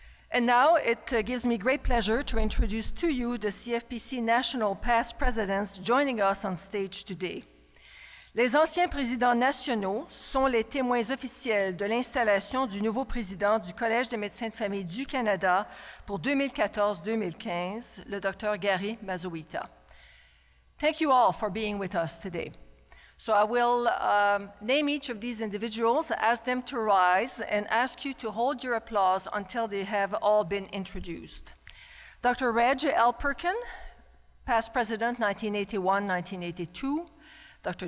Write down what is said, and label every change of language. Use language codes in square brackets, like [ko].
[en] And now it gives me great pleasure to introduce to you the CFPC National Past Presidents joining us on stage today. [fr] Les anciens présidents nationaux sont les témoins officiels de l'installation du nouveau président du Collège des médecins de famille du Canada pour 2014-2015, le Dr. Gary Mazoita. [en] Thank you all for being with us today. So I will name each of these individuals, ask them to rise, and ask you to hold your applause until they have all been introduced. Dr. Reg L. Perkin, past president 1981-1982. Dr.